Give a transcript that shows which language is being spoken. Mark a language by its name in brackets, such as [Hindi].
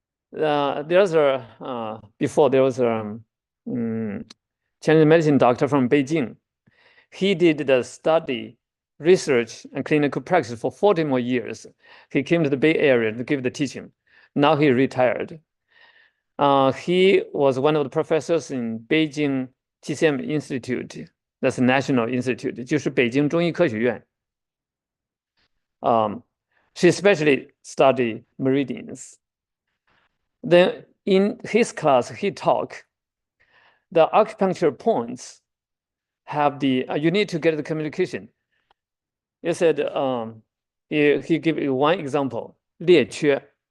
[English] There's a before there was a Chinese medicine doctor from Beijing. He did the study, research, and clinical practice for 40 more years. He came to the Bay Area to give the teaching. Now he retired. He was one of the professors in Beijing TCM Institute. That's a national institute, [Chinese] 就是北京中医科学院。 [English] She especially studied meridians. Then in his class, he taught the acupuncture points have the, you need to get the communication. He said, he gave you one example, 列缺.